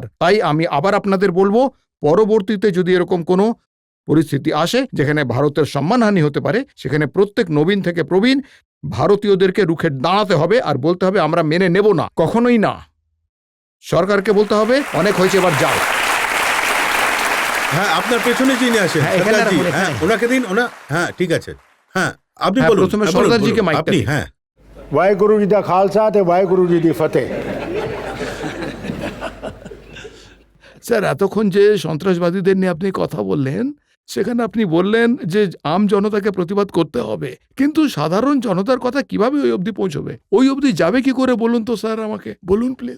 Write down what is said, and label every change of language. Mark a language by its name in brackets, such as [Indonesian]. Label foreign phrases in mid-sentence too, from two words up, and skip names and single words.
[Bangla] তাই আমি আবার আপনাদের বলবো, পরবর্তীতে যদি এরকম কোনো পরিস্থিতি আসে যেখানে ভারতের সম্মানহানি হতে পারে, সেখানে প্রত্যেক নবীন থেকে প্রবীণ ভারতীয়দেরকে রুখে দাঁড়াতে হবে আর বলতে হবে আমরা মেনে নেব না, কখনোই না। সরকারকে বলতে হবে অনেক হয়েছে, এবার যাও। হ্যাঁ আপনার পেছনে যিনি আসেন হ্যাঁ, এখানে সরদারজি, রাখুন, এখানে। হ্যাঁ ওনাকে দিন, হ্যাঁ ঠিক আছে, হ্যাঁ আপনি হ্যাঁ, বলুন, প্রথমে হ্যাঁ, বলুন, সরদারজিকে বলুন, মাইকটা আপনি, দিন। হ্যাঁ। [Punjabi] ਵਾਹਿਗੁਰੂ ਜੀ ਦਾ ਖ਼ਾਲਸਾ ਤੇ ਵਾਹਿਗੁਰੂ ਜੀ ਦੀ ਫ਼ਤਿਹ। [Bangla] স্যার এতক্ষণ যে সন্ত্রাসবাদীদের নিয়ে আপনি কথা বললেন সেখানে আপনি বললেন যে আম জনতাকে প্রতিবাদ করতে হবে, কিন্তু সাধারণ জনতার কথা কিভাবে ওই অবধি পৌঁছবে? ওই অবধি যাবে কি করে বলুন তো স্যার, আমাকে বলুন প্লিজ।